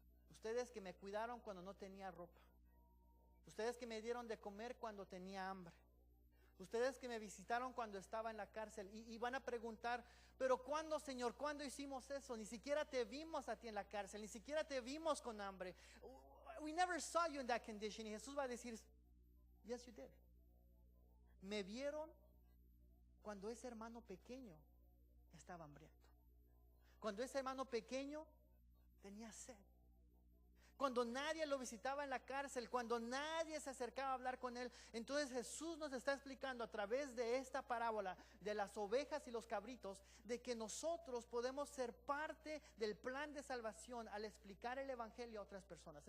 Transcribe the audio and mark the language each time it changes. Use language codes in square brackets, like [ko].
[es] Ustedes que me cuidaron cuando no tenía ropa. Ustedes que me dieron de comer cuando tenía hambre. Ustedes que me visitaron cuando estaba en la cárcel. Y van a preguntar: pero ¿cuándo, Señor? ¿Cuándo hicimos eso? Ni siquiera te vimos a ti en la cárcel, ni siquiera te vimos con hambre. [en] We never saw you in that condition. [es] Y Jesús va a decir: [en] yes, you did. [es] Me vieron cuando ese hermano pequeño estaba hambriento. Cuando ese hermano pequeño tenía sed. Cuando nadie lo visitaba en la cárcel, cuando nadie se acercaba a hablar con él. Entonces Jesús nos está explicando a través de esta parábola de las ovejas y los cabritos, de que nosotros podemos ser parte del plan de salvación al explicar el evangelio a otras personas.